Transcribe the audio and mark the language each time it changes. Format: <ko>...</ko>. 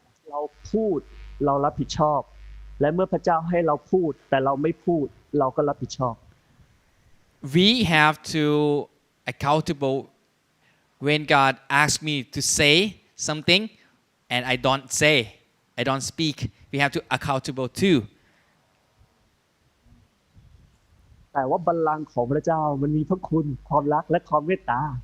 <th>เราพูดเรารับผิดชอบ และเมื่อพระเจ้าให้เราพูดแต่เราไม่พูดเราก็รับผิดชอบ</th> <en>We have to accountable when God asks me to say something and I don't speak. We have to accountable too.</en> <th>แต่ว่าบัลลังก์ของพระเจ้ามันมีพระคุณความรักและความเมตตา</th>